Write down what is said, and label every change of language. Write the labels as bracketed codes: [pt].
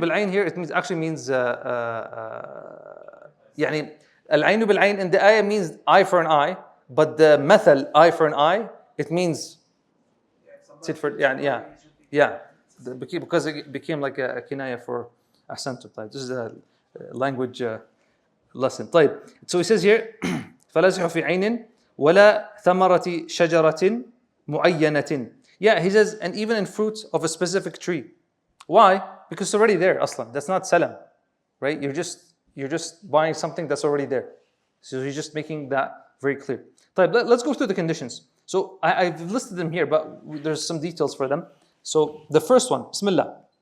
[en] Well, [ar] العين بالعين [en] here, it actually means يعني العين بالعين in the ayah means eye for an eye, but the مثل eye for an eye, it means tit for يعني yeah. Because it became like a kinaya for ahsantum. This is a language lesson. طيب. So he says here [ar] فلا يصح في عين ولا ثمرة شجرة معينة. [en] Yeah, he says, and even in fruits of a specific tree. Why? Because it's already there, aslan. That's not salam, right? You're just buying something that's already there. So he's just making that very clear. طيب, let's go through the conditions. So I've listed them here, but there's some details for them. So the first one, Bismillah.